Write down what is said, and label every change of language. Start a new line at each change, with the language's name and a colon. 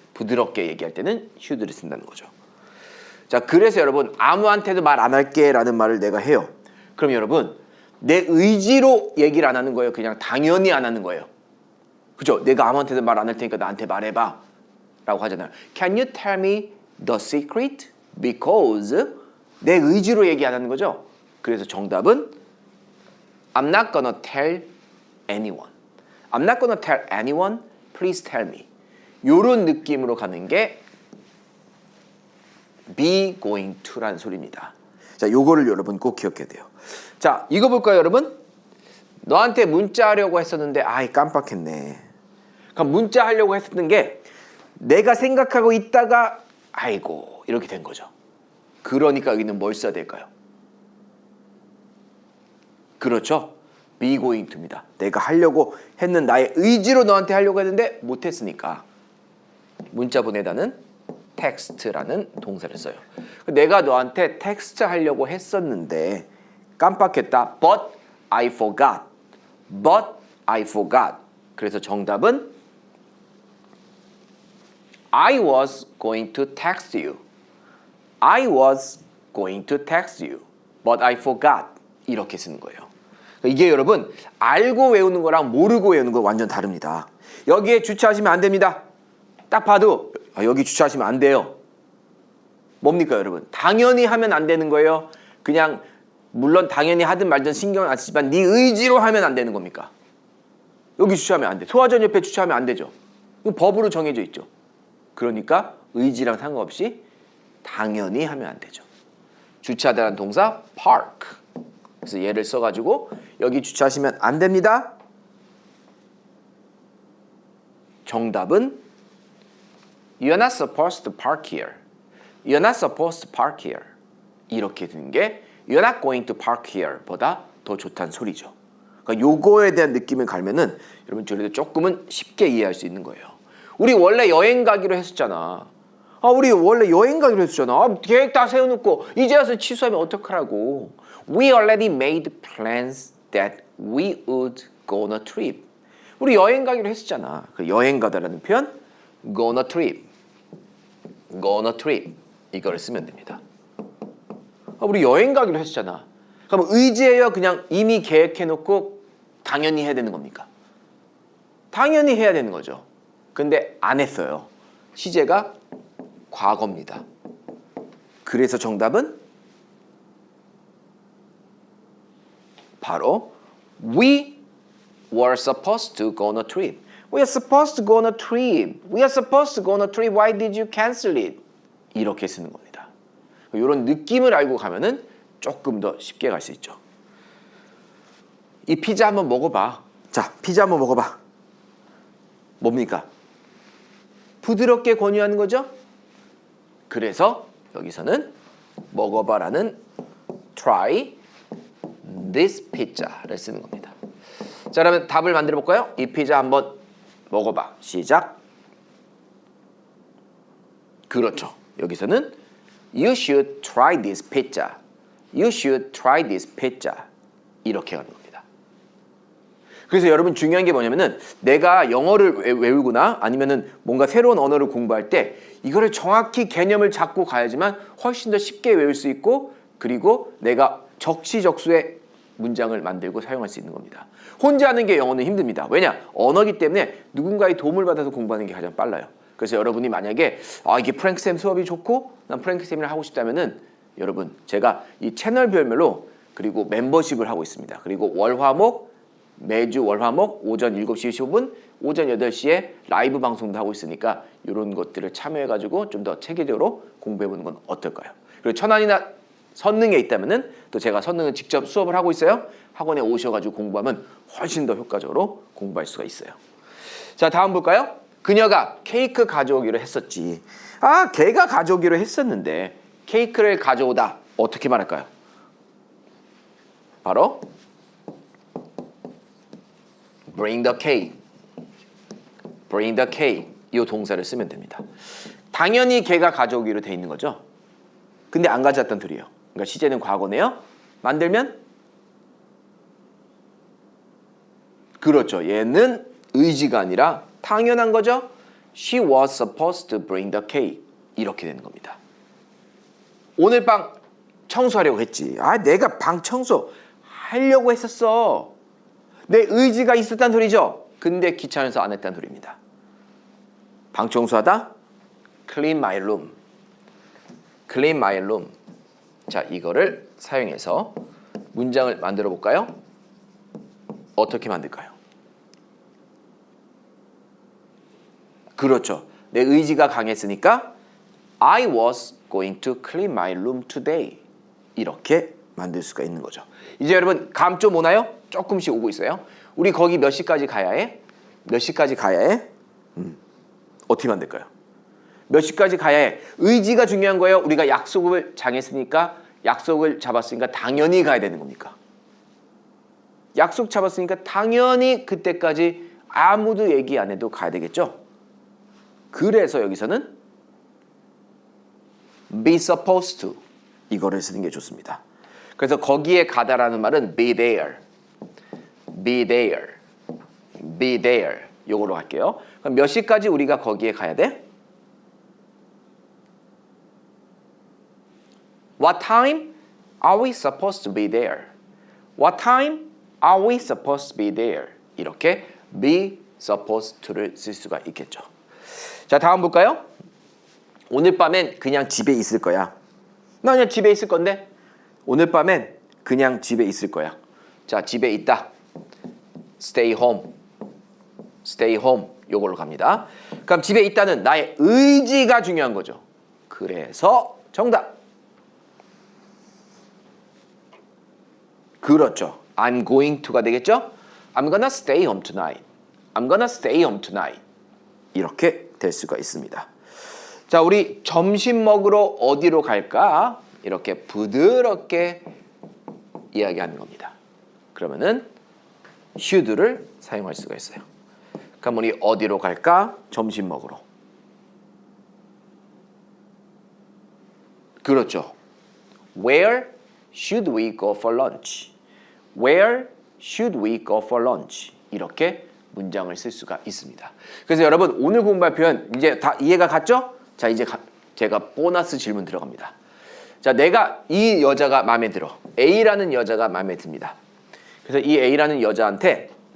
Korean: 부드럽게 얘기할 때는 should를 쓴다는 거죠. 자, 그래서 여러분 아무한테도 말 안 할게 라는 말을 내가 해요. 그럼 여러분 내 의지로 얘기를 안 하는 거예요? 그냥 당연히 안 하는 거예요? 그죠? 내가 아무한테도 말 안 할 테니까 나한테 말해봐 라고 하잖아요.
English: Can you tell me the secret?
Korean: Because 내 의지로 얘기 안 하는 거죠? 그래서 정답은
English: I'm not gonna tell anyone. I'm not gonna tell anyone. Please tell me.
Korean: 요런 느낌으로 가는 게 be going to라는 소리입니다. 자, 요거를 여러분 꼭 기억해야 돼요. 자, 이거 볼까요, 여러분? 너한테 문자하려고 했었는데 아이 깜빡했네. 그럼 문자하려고 했었던 게 내가 생각하고 있다가 아이고 이렇게 된 거죠. 그러니까 여기는 뭘 써야 될까요? 그렇죠. be going to입니다. 내가 하려고 했는 나의 의지로 너한테 하려고 했는데 못했으니까 문자 보내다는 텍스트라는 동사를 써요. 내가 너한테 텍스트 하려고 했었는데 깜빡했다.
English: But I forgot. But I forgot.
Korean: 그래서 정답은
English: I was going to text you. I was going to text you. But I forgot.
Korean: 이렇게 쓰는 거예요. 이게 여러분 알고 외우는 거랑 모르고 외우는 거 완전 다릅니다. 여기에 주차하시면 안 됩니다. 딱 봐도 여기 주차하시면 안 돼요. 뭡니까 여러분? 당연히 하면 안 되는 거예요. 그냥 물론 당연히 하든 말든 신경은 안 쓰지만 네 의지로 하면 안 되는 겁니까? 여기 주차하면 안 돼. 소화전 옆에 주차하면 안 되죠. 이거 법으로 정해져 있죠. 그러니까 의지랑 상관없이 당연히 하면 안 되죠. 주차하다는 동사 park. 그래서 얘를 써가지고 여기 주차하시면 안 됩니다. 정답은
English: You're not supposed to park here. You're not supposed to park here.
Korean: 이렇게 되는 게
English: You're not going to park here
Korean: 보다 더 좋다는 소리죠. 그러니까 요거에 대한 느낌을 갈면은 여러분 저희도 조금은 쉽게 이해할 수 있는 거예요. 우리 원래 여행 가기로 했었잖아. 우리 원래 여행 가기로 했었잖아. 계획 다 세워놓고 이제 와서 취소하면 어떡하라고.
English: We already made plans that we would go on a trip.
Korean: 우리 여행 가기로 했었잖아. 그 여행 가다라는 표현
English: go on a trip. go on a trip.
Korean: 이거를 쓰면 됩니다. 우리 여행 가기로 했었잖아. 그럼 의지예요? 그냥 이미 계획해놓고 당연히 해야 되는 겁니까? 당연히 해야 되는 거죠. 근데 안 했어요. 시제가 과거입니다. 그래서 정답은 바로
English: We were supposed to go on a trip. We are supposed to go on a trip. We are supposed to go on a trip. Why did you cancel it?
Korean: 이렇게 쓰는 겁니다. 이런 느낌을 알고 가면은 조금 더 쉽게 갈 수 있죠. 이 피자 한번 먹어봐. 자, 피자 한번 먹어봐. 뭡니까? 부드럽게 권유하는 거죠? 그래서 여기서는 먹어봐라는
English: try this pizza
Korean: 를 쓰는 겁니다. 자, 그러면 답을 만들어 볼까요? 이 피자 한번 먹어봐. 시작. 그렇죠. 여기서는
English: You should try this pizza. You should try this pizza.
Korean: 이렇게 가는 겁니다. 그래서 여러분 중요한 게 뭐냐면은 내가 영어를 외우거나 아니면은 뭔가 새로운 언어를 공부할 때 이거를 정확히 개념을 잡고 가야지만 훨씬 더 쉽게 외울 수 있고 그리고 내가 적시적소의 문장을 만들고 사용할 수 있는 겁니다. 혼자 하는 게 영어는 힘듭니다. 왜냐? 언어기 때문에 누군가의 도움을 받아서 공부하는 게 가장 빨라요. 그래서 여러분이 만약에 이게 프랭크 쌤 수업이 좋고 난 프랭크 쌤이랑 하고 싶다면은 여러분 제가 이 채널별로 그리고 멤버십을 하고 있습니다. 그리고 월화목 매주 월화목 오전 7시 15분 오전 8시에 라이브 방송도 하고 있으니까 이런 것들을 참여해가지고 좀 더 체계적으로 공부해보는 건 어떨까요? 그리고 천안이나 선능에 있다면은 또 제가 선능은 직접 수업을 하고 있어요. 학원에 오셔가지고 공부하면 훨씬 더 효과적으로 공부할 수가 있어요. 자, 다음 볼까요? 그녀가 케이크 가져오기로 했었지. 걔가 가져오기로 했었는데 케이크를 가져오다 어떻게 말할까요?
English: 바로 bring the cake. bring the cake.
Korean: 이 동사를 쓰면 됩니다. 당연히 걔가 가져오기로 돼 있는 거죠. 근데 안 가져왔던 둘이에요. 그러니까 시제는 과거네요. 만들면 그렇죠. 얘는 의지가 아니라 당연한 거죠.
English: She was supposed to bring the cake.
Korean: 이렇게 되는 겁니다. 오늘 방 청소하려고 했지. 내가 방 청소 하려고 했었어. 내 의지가 있었단 소리죠. 근데 귀찮아서 안 했단 소리입니다. 방 청소하다
English: clean my room. clean my room.
Korean: 자, 이거를 사용해서 문장을 만들어 볼까요? 어떻게 만들까요? 그렇죠. 내 의지가 강했으니까
English: I was going to clean my room today.
Korean: 이렇게 만들 수가 있는 거죠. 이제 여러분 감 좀 오나요? 조금씩 오고 있어요. 우리 거기 몇 시까지 가야 해? 몇 시까지 가야 해? 어떻게 만들까요? 몇 시까지 가야 해? 의지가 중요한 거예요. 우리가 약속을 정했으니까 약속을 잡았으니까 당연히 가야 되는 겁니까? 약속 잡았으니까 당연히 그때까지 아무도 얘기 안 해도 가야 되겠죠? 그래서 여기서는 be supposed to 이거를 쓰는 게 좋습니다. 그래서 거기에 가다라는 말은
English: be there, be there, be there
Korean: 요거로 할게요. 그럼 몇 시까지 우리가 거기에 가야 돼?
English: What time are we supposed to be there? What time are we supposed to be there?
Korean: 이렇게 be supposed to를 쓸 수가 있겠죠. 자, 다음 볼까요? 오늘 밤엔 그냥 집에 있을 거야. 나 그냥 집에 있을 건데 오늘 밤엔 그냥 집에 있을 거야. 자, 집에 있다.
English: stay home. stay home.
Korean: 요걸로 갑니다. 그럼 집에 있다는 나의 의지가 중요한 거죠. 그래서 정답. 그렇죠.
English: I'm going to가 되겠죠? I'm gonna stay home tonight. I'm gonna stay home tonight.
Korean: 이렇게 될 수가 있습니다. 자, 우리 점심 먹으러 어디로 갈까? 이렇게 부드럽게 이야기하는 겁니다. 그러면은 should를 사용할 수가 있어요. 그럼 우리 어디로 갈까? 점심 먹으러. 그렇죠.
English: Where should we go for lunch? Where should we go for lunch?
Korean: 이렇게 문장을 쓸 수가 있습니다. 그래서 여러분 오늘 공부할 표현 이제 다 이해가 갔죠? 자, 이제 제가 보너스 질문 들어갑니다. 자, 내가 이 여자가 마음에 들어. A라는 여자가 마음에 듭니다. 그래서 이 A라는 여자한테